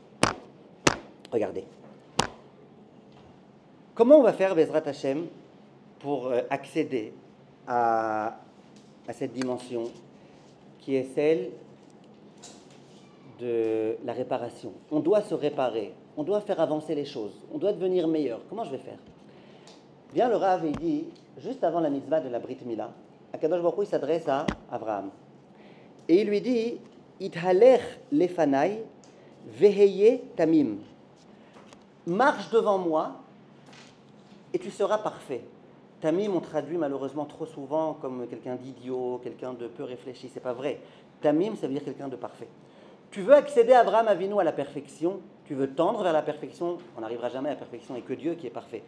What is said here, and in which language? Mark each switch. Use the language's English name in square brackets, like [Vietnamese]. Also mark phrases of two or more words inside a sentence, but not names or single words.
[French] Comment on va faire, [Hebrew] בעזרת השם, [French] pour accéder à cette dimension qui est celle de la réparation? On doit se réparer, on doit faire avancer les choses, on doit devenir meilleur. Comment je vais faire? Vient le Rav et il dit, juste avant la mitzvah de la [Hebrew] ברית מילה, הקדוש ברוך הוא, [French] il s'adresse à Abraham. Et il lui dit, [Hebrew] התהלך לפני והיה תמים. [French] Marche devant moi et tu seras parfait. Tamim, on traduit malheureusement trop souvent comme quelqu'un d'idiot, quelqu'un de peu réfléchi. C'est pas vrai. Tamim, ça veut dire quelqu'un de parfait. Tu veux accéder, Abraham Avinu, à la perfection, tu veux tendre vers la perfection, on n'arrivera jamais à la perfection, et que Dieu qui est parfait.